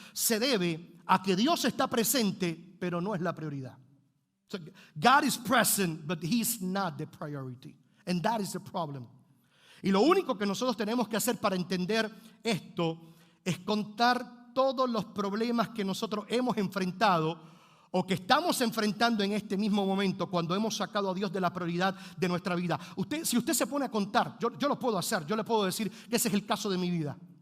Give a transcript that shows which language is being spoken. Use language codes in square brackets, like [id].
[es] Se debe a que Dios está presente, pero no es la prioridad. [en] So God is present, but He's not the priority. And that is the problem. [es] Y lo único que nosotros tenemos que hacer para entender esto es contar todos los problemas que nosotros hemos enfrentado o que estamos enfrentando en este mismo momento cuando hemos sacado a Dios de la prioridad de nuestra vida. Si usted se pone a contar, yo lo puedo hacer, yo le puedo decir que ese es el caso de mi vida.